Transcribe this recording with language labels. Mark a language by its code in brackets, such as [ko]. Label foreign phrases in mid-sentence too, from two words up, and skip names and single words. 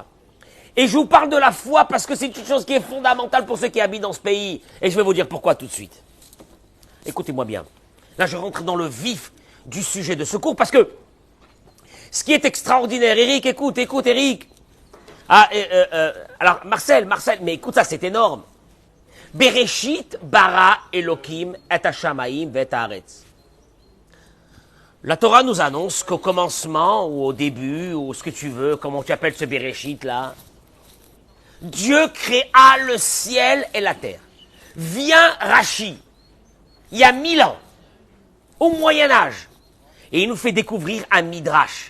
[fr] Et je vous parle de la foi parce que c'est une chose qui est fondamentale pour ceux qui habitent dans ce pays. Et je vais vous dire pourquoi tout de suite. Écoutez-moi bien. Là, je rentre dans le vif du sujet de ce cours parce que ce qui est extraordinaire, Eric, écoute, Eric. Alors, Marcel, mais écoute ça, c'est énorme. [he] בראשית ברא אלוקים את השמים ואת הארץ. [fr] La Torah nous annonce qu'au commencement, ou au début, ou ce que tu veux, comment tu appelles ce Bereshit là, Dieu créa le ciel et la terre. Vient Rachi, il y a 1000 ans, au Moyen-Âge, et il nous fait découvrir un Midrash.